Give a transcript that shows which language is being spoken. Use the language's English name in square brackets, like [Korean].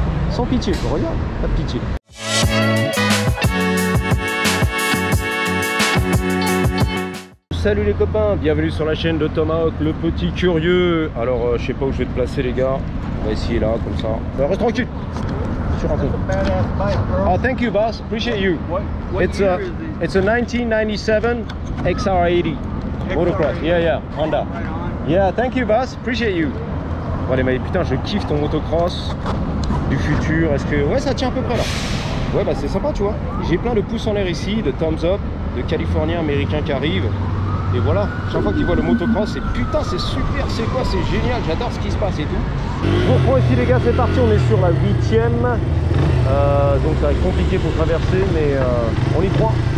[French] Sans pitié, regarde, pas de pitié. Salut les copains, bienvenue sur la chaîne de Tomahawk, le petit curieux. Alors je sais pas où je vais te placer les gars. On va essayer là, comme ça. Reste tranquille. Je raconte. [English] Oh, thank you boss, appreciate you. It's a 1997 XR80 motocross. Yeah, Honda. Yeah, thank you boss, appreciate you. [French] Bon allez, mais putain, je kiffe ton motocross du futur. Est-ce que... Ouais, ça tient à peu près là. Ouais, bah c'est sympa, tu vois. J'ai plein de pouces en l'air ici, de thumbs up, de Californiens, Américains qui arrivent. Et voilà, chaque fois qu'ils voient le motocross, c'est putain, c'est super, c'est quoi, c'est génial, j'adore ce qui se passe et tout. Je reprends ici les gars, c'est parti, on est sur la 8e. Donc ça va être compliqué pour traverser, mais on y croit.